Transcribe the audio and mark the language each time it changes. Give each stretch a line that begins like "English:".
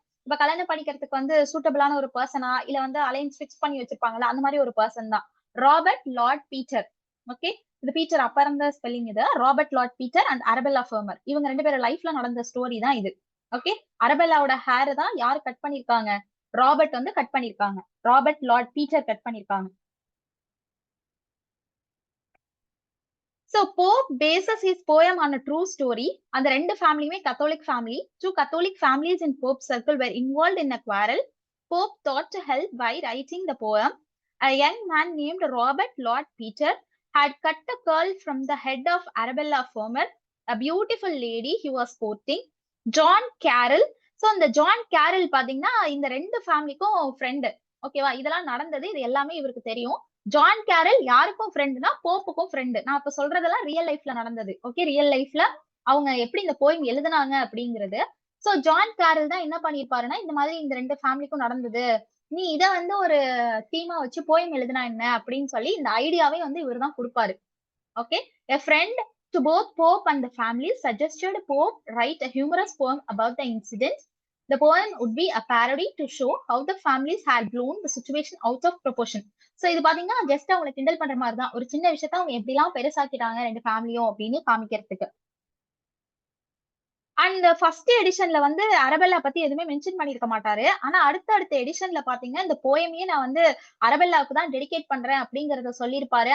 Tamil: இப்ப கல்யாணம் பண்ணிக்கிறதுக்கு வந்து சூட்டபிளான ஒரு பர்சனா, இல்ல வந்து அலைன்ஸ் ஃபிக்ஸ் பண்ணி வச்சிருப்பாங்கல்ல, அந்த மாதிரி ஒரு பர்சன் தான் ராபர்ட் லார்ட் பீட்டர். ஓகே, இது பீட்டர் அப்ப இருந்த ஸ்பெல்லிங். இது Robert Lord Peter and Arabella ஃபெர்மர். இவங்க ரெண்டு பேரும் லைஃப்ல நடந்த ஸ்டோரி தான் இது. ஓகே, அரபெல்லாவோட ஹேர் தான் யாரு கட் பண்ணிருக்காங்க, ராபர்ட் வந்து கட் பண்ணிருக்காங்க. ராபர்ட் லார்ட் பீட்டர் கட் பண்ணிருக்காங்க.
English: So Pope bases his poem on a true story.
Tamil: அந்த ரெண்டு ஃபேமிலியுமே Catholic family.
English: Two Catholic families in Pope circle were involved in a quarrel. Pope thought to help by writing the poem. A young man named Robert Lord Peter had cut a curl from the head of Arabella Fermor, a beautiful lady he was courting. John Carroll.
Tamil: So இந்த John carol பாத்தீங்கன்னா இந்த ரெண்டு ஃபேமிலிக்கும் friend. ஓகேவா, இதெல்லாம் நடந்தது, இது எல்லாமே இவருக்கு தெரியும். ஜான் கேரல் யாருக்கும் ஃப்ரெண்டுனா போப்புக்கும் ஃப்ரெண்டு. நான் இப்ப சொல்றதெல்லாம் ரியல் லைஃப்ல நடந்தது. ஓகே, ரியல் லைஃப்ல அவங்க எப்படி இந்த போயம் எழுதுனாங்க அப்படிங்கிறது. சோ ஜான் கேரல் தான் என்ன பண்ணிருப்பாருன்னா, இந்த மாதிரி இந்த ரெண்டு ஃபேமிலிக்கும் நடந்தது, நீ இத வந்து ஒரு தீமா வச்சு போயம் எழுதுனா என்ன அப்படின்னு சொல்லி இந்த ஐடியாவே வந்து இவர் தான் கொடுப்பாரு.
English: Okay, a friend to both Pope and the family suggested Pope write a humorous poem about the incident. The poem would be a parody to show how the families had blown the situation out of proportion.
Tamil: So இது பாத்தீங்கன்னா just அவங்களை கிண்டல் பண்ற மாதிரி தான், ஒரு சின்ன விஷயத்த அவங்க எப்படி எல்லாம் பெருசாக்கிட்டாங்க ரெண்டு ஃபேமிலியும் அப்படின்னு காமிக்கிறதுக்கு. அண்ட் ஃபர்ஸ்ட் எடிஷன்ல வந்து அரபெல்லா பத்தி எதுவுமே மென்ஷன் பண்ணிருக்க மாட்டாரு. ஆனா அடுத்த எடிஷன்ல பாத்தீங்கன்னா இந்த போயமையே நான் வந்து அரபெல்லாவுக்கு தான் டெடிகேட் பண்றேன் அப்படிங்கறத சொல்லியிருப்பாரு.